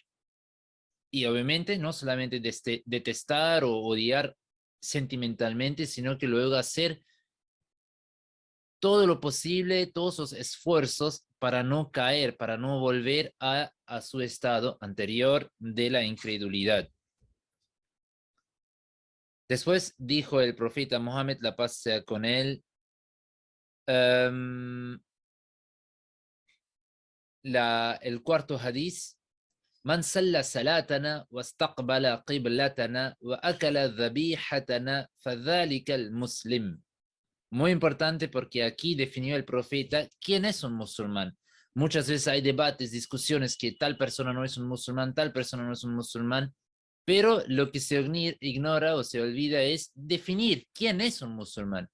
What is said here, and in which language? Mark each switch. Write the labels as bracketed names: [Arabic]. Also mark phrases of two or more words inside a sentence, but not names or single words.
[Spanish] Y obviamente no solamente detestar o odiar sentimentalmente, sino que luego hacer todo lo posible, todos los esfuerzos para no caer, para no volver a su estado anterior de la incredulidad. Después dijo el profeta Mohammed, la paz sea con él, el cuarto hadiz: [Arabic] من صلى صلاتنا واستقبل قبلتنا وأكل ذبيحتنا فذلك المسلم. [Spanish] Muy importante porque aquí definió el profeta quién es un musulmán. Muchas veces hay debates, discusiones que tal persona no es un musulmán, tal persona no es un musulmán, pero lo que se ignora o se olvida es definir quién es un musulmán.